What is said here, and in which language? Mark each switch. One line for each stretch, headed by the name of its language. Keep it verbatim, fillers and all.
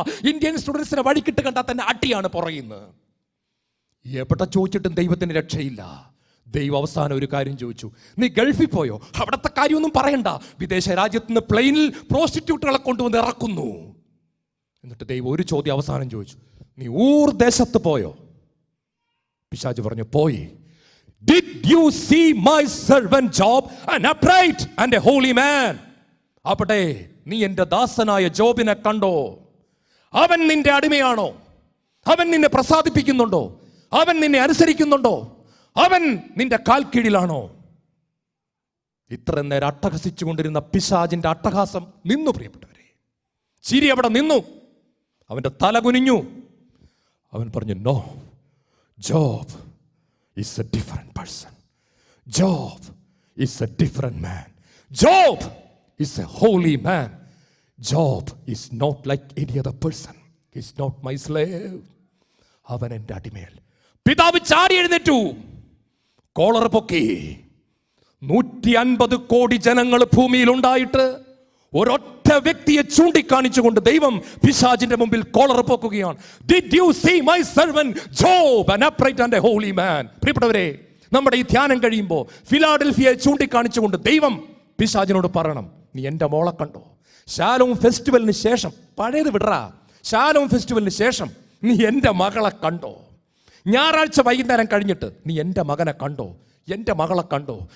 Malayalam: Indian സ്റ്റുഡൻസിനെ വഴിക്കിട്ട് കണ്ടാൽ തന്നെ അടിയാണ് പുറയുന്നത്. എവിടെ ചോദിച്ചിട്ടും ദൈവത്തിന് രക്ഷയില്ല. ദൈവം അവസാനം ഒരു കാര്യം ചോദിച്ചു, നീ ഗൾഫിൽ പോയോ? അവിടുത്തെ കാര്യമൊന്നും പറയണ്ട. വിദേശ രാജ്യത്ത് നിന്ന് പ്ലെയിനിൽ പ്രോസ്റ്റിറ്റ്യൂട്ടുകളെ കൊണ്ടുവന്ന് ഇറക്കുന്നു. എന്നിട്ട് ദൈവം ഒരു ചോദ്യം അവസാനം ചോദിച്ചു, നീ ഊർ ദേശത്ത് പോയോ? പിശാച് പറഞ്ഞു, പോയി.
English: Did you see my servant Job, an upright and a holy man?
Malayalam: അവിടെ നീ എൻ്റെ ദാസനായ ജോബിനെ കണ്ടോ? അവൻ നിന്റെ അടിമയാണോ? അവൻ നിന്നെ പ്രസാദിപ്പിക്കുന്നുണ്ടോ? അവൻ നിന്നെ അനുസരിക്കുന്നുണ്ടോ? അവൻ നിന്റെ കാൽ കീഴിലാണോ? ഇത്ര നേരം അട്ടഹസിച്ചുകൊണ്ടിരുന്ന പിശാചിൻ്റെ അട്ടഹാസം നിന്നു. പ്രിയപ്പെട്ടവരെ, ചിരി അവിടെ നിന്നു. അവൻ്റെ തല കുനിഞ്ഞു. അവൻ പറഞ്ഞു,
English: No, Job is a different person, Job is a different man, Job is a holy man. Job is not like any other person. He's not my slave.
Malayalam: അവൻ എൻ്റെ അടിമയല്ല. പിതാവ് ചാടി എഴുന്നേറ്റു, കോളർ പൊക്കി. നൂറ്റി അൻപത് കോടി ജനങ്ങൾ ഭൂമിയിൽ ഉണ്ടായിട്ട് ഒരൊറ്റ വ്യക്തിയെ ചൂണ്ടിക്കാണിച്ചുകൊണ്ട് ദൈവം പിശാചിന്റെ മുമ്പിൽ collar പോക്കുകയാണ്.
English: Did you see my servant Job, an upright and a holy man?
Malayalam: പ്രിയപ്പെട്ടവരെ, നമ്മുടെ ഈ ധ്യാനം കഴിയുമ്പോൾ ഫിലാഡൽഫിയയെ ചൂണ്ടിക്കാണിച്ചുകൊണ്ട് ദൈവം പിശാചിനോട് പറയണം, നീ എൻ്റെ മോളെ കണ്ടോ? ശാലോം ഫെസ്റ്റിവലിന് ശേഷം, പഴയത് വിടറ, ശാലോം ഫെസ്റ്റിവലിന് ശേഷം നീ എൻ്റെ മകളെ കണ്ടോ? ഞായറാഴ്ച വൈകുന്നേരം കഴിഞ്ഞിട്ട് നീ എൻ്റെ മകനെ കണ്ടോ? എൻ്റെ മകളെ കണ്ടോ?